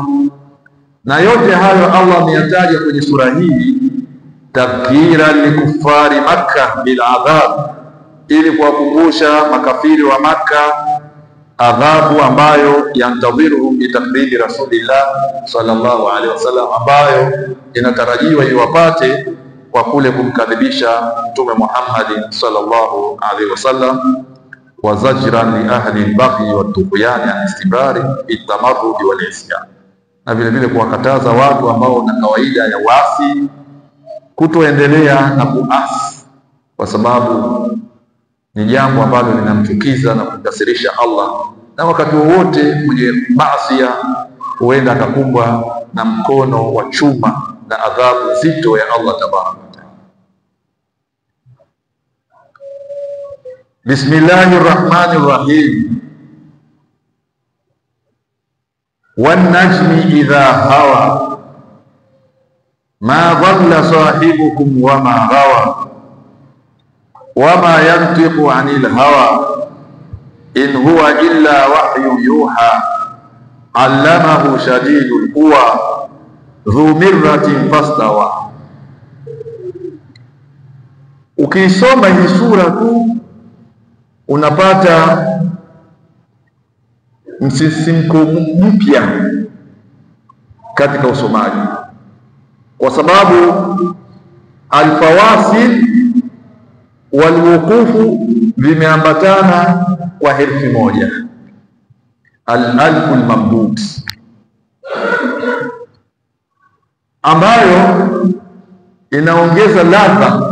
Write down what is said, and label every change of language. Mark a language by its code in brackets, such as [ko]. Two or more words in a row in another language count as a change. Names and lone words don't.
[sw] Na yote hayo Allah ameyataja kwenye sura hii [ar] تذكرة لكفار مكة بالعذاب, [sw] ili kuwakumbusha makafiri wa Makkah adhabu ambayo [ar] ينتظرهم بتكذيب رسول الله صلى الله عليه وسلم, [sw] ambayo inatarajiwa iwapate kwa kule kumkadhibisha Mtume Muhammad [ar] صلى الله عليه وسلم. وزجرا لأهل البغي والطغيان عن الاستمرار بالتمرد والعصيان, [sw] na vile vile kuwakataza watu ambao na kawaida ya wasi kutoendelea na kuasi, kwa sababu ni jambo ambalo linamchukiza na kumkasirisha Allah, na wakati wowote mwenye maasi huenda akakumbwa na mkono wa chuma na adhabu nzito ya Allah [ar] تبارك وتعالى. بسم الله الرحمن الرحيم. والنجم إذا هوى ما ضل صاحبكم وما غوى وما ينطق عن الهوى إن هو إلا وحي يوحى علمه شديد القوى ذو مرة فاستوى. [sw] Ukisoma hii sura tu unapata msisimko mpya katika usomaji, kwa sababu [ar] الفواصل والوقوف [sw] vimeambatana kwa herufi moja, [ar] الألف الممدود, [sw] ambayo inaongeza ladha.